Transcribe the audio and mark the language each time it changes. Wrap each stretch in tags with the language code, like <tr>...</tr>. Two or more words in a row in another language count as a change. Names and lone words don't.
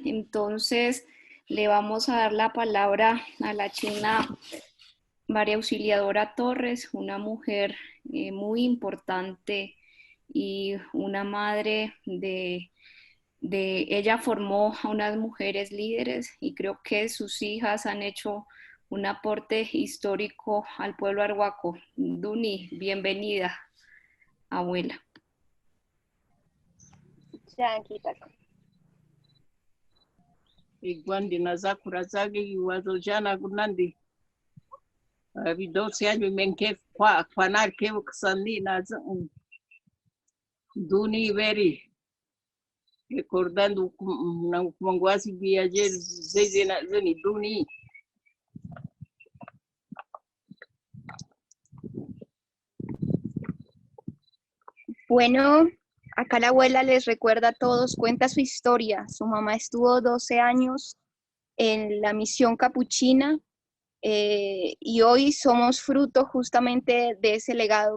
<es>Entonces, le vamos a dar la palabra a la china María Auxiliadora Torres, una mujer muy importante y una madre ella formó a unas mujeres líderes, y creo que sus hijas han hecho un aporte histórico al pueblo arhuaco. Duni, bienvenida, abuela.</es> <arh>Igwandi na zakura zage iwazo jana gunandi. Vidosi yanyu menke kwa narke ksani na duni veri. Recordando na kumangwasi biaje zeze na zeni duni.</arh> <es>Bueno, acá la abuela les recuerda a todos, cuenta su historia. Su mamá estuvo 12 años en la misión capuchina y hoy somos fruto justamente de ese legado.</es>